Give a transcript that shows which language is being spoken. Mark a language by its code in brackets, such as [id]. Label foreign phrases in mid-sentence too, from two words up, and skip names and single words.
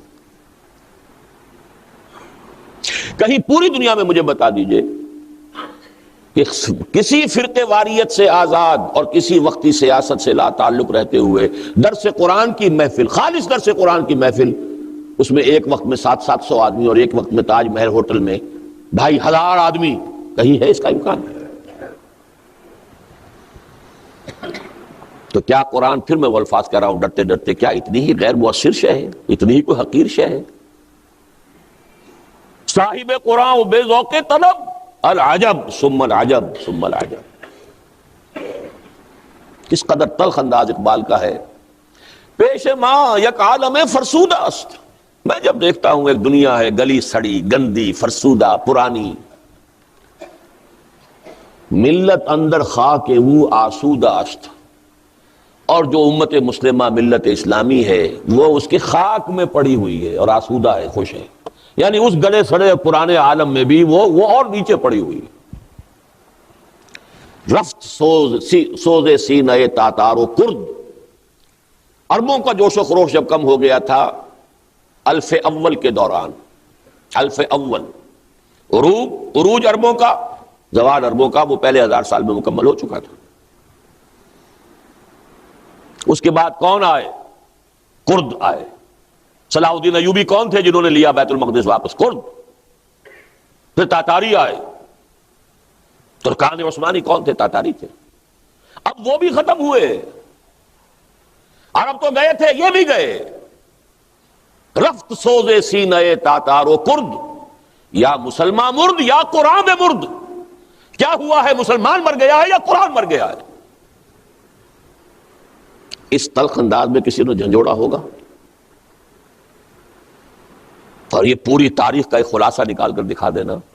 [ur] کہیں پوری دنیا میں مجھے بتا دیجئے کہ کسی فرقے واریت سے آزاد اور کسی وقتی سیاست سے لا تعلق رہتے ہوئے درس قرآن کی محفل، خالص درس قرآن کی محفل، اس میں ایک وقت میں 700 آدمی اور ایک وقت میں تاج محل ہوٹل میں 2500 آدمی، کہیں ہے اس کا امکان؟ تو کیا قرآن، پھر میں وہ الفاظ کہہ رہا ہوں ڈرتے ڈرتے، کیا اتنی ہی غیر مؤثر شے ہے؟ اتنی ہی کوئی حقیر شے ہے؟ [fa] صاحب قرآن و بے ذوق طلب، [ar] العجب ثم العجب ثم العجب. [ur] کس قدر تلخ انداز اقبال کا ہے. [fa] پیش ماں یک عالم فرسودہ است. [ur] میں جب دیکھتا ہوں ایک دنیا ہے گلی سڑی، گندی، فرسودہ، پرانی، [fa] ملت اندر خاک او آسودہ است، [ur] اور جو امت مسلمہ ملت اسلامی ہے وہ اس کے خاک میں پڑی ہوئی ہے اور آسودہ ہے، خوش ہے. یعنی اس گلے سڑے پرانے عالم میں بھی وہ اور نیچے پڑی ہوئی ہے. [fa] رفت سوز سینہ تاتار و کرد. [ur] عربوں کا جوش و خروش جب کم ہو گیا تھا الف اول کے دوران، الف اول عروج عربوں کا، زوال عربوں کا وہ پہلے 1000 سال میں مکمل ہو چکا تھا. اس کے بعد کون آئے؟ کرد آئے. صلاح الدین ایوبی کون تھے جنہوں نے لیا بیت المقدس واپس؟ کرد. پھر تاتاری آئے. ترکان عثمانی کون تھے؟ تاتاری تھے. اب وہ بھی ختم ہوئے. عرب تو گئے تھے، یہ بھی گئے. [fa] رفت سوزے سینہ تاتار و کرد، یا مسلمان مرد یا قرآن مرد. [ur] کیا ہوا ہے؟ مسلمان مر گیا ہے یا قرآن مر گیا ہے؟ اس تلخ انداز میں کسی نے جھنجھوڑا ہوگا؟ اور یہ پوری تاریخ کا ایک خلاصہ نکال کر دکھا دینا.